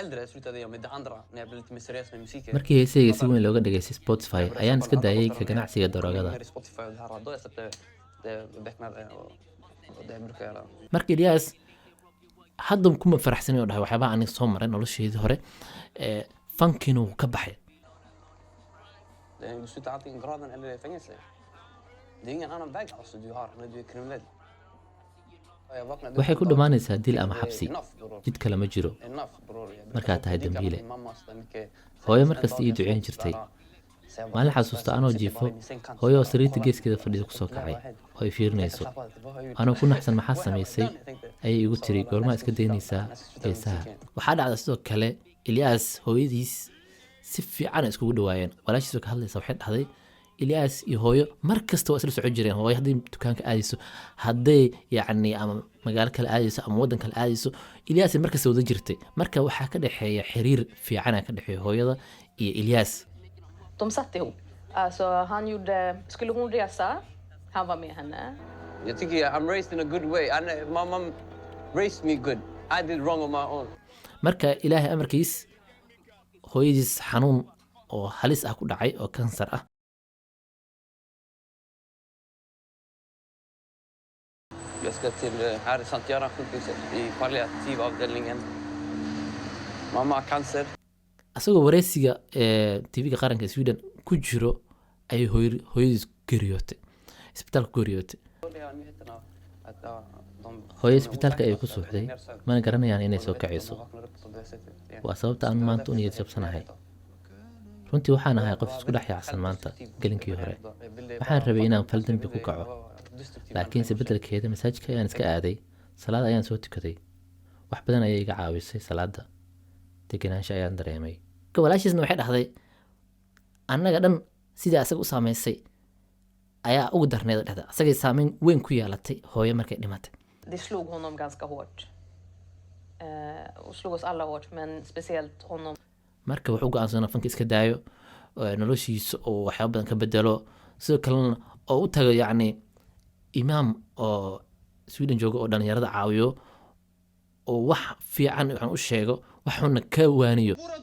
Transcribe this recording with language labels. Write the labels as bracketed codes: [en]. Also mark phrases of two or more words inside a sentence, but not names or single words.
[so] markii heesayga si weyn looga dhageystay Spotify ayaan iska daayay ka ganacsiga daroogada marka Ilyas hadda kuma faraxsanayn oo dhahay waxyaaba aan soo maray nolosheedii hore fankinu ka baxay [sv] du slutar antingen graden eller i fängelse. Det är ingen annan väg alltså du har när du är kriminell. [so] waxay ku dhamaanaysaa dil ama xabsi jid kale ma jiro markaa tahay dambiile hooyo markasta ii duceyn jirtay maalin xasuusta anoo jiifo hooyo oo sariirta geeskeeda fadhida kusoo kacay oo ay fiirinayso anoo ku naxsan maxaa samaysay ayay igu tiri goormaa iska daynaysaa heesaha waxaa dhacda sidoo kale Ilyas hooyadiis si fiican iskugu dhawaayeen walaashiisa ka hadlaysa waxay dhahday ilyaas iyo hooyo mar kasta waa isla socon jireen hooyo hadday dukaanka aadayso hadday yacni ama magaalo kale aadayso ama waddan kale aadayso ilyaas mar kasta wada jirtay marka waxaa ka dhexeeya xiriir fiicana ka dhexeeya hooyada iyo ilyaas [sv] De satt ihop. Alltså han gjorde, skulle hon resa, han var med henne. Jag tycker [en] I'm raised in a good way. My mom raised me good. I did wrong on my own. [so] marka ilaahay amarkiis hooyadiis xanuun oo halis ah ku dhacay oo kansar ah [sv] Jag ska till här i Sankt Göran sjukhuset i palliativavdelningen. Mamma har cancer. [so] asagoo wareysiga tv-ga qaranka Sweden ku jiro ayay hooyadiis geeriyootay isbitaalka ku geeriyootay hooyo isbitaalka ayay ku suuxday mana garanayaan inay soo kacayso waa sababta aan maanta u niyad jabsanahay runtii waxaan ahay qof isku dhex yaacsan maanta gelinkii hore waxaan rabay inaan fal dembi ku kaco laakiinse beddelkeeda masaajidka ayaan iska aaday salaad ayaan soo tukaday wax badan ayay iga caawisay salaada degenaansho ayaan dareemay walaashiisna waxay dhahday annaga dhan sidii asaga u saamaysay ayaa ugu darneed dhahda asagay saameyn weyn ku yeelatay hooyo markay dhimatay [sv] Det slog honom ganska hårt. Och slog oss alla hårt, men speciellt honom. [so] marka wuxuu go'aansanaa fanka iska daayo noloshiisa oo waxyaabo badan ka bedelo sidoo kalena oo u tago yacni imaam oo Sweden jooga oo dhalinyarada caawiyo oo wax fiican waxaan u sheego waxuuna ka waaniyo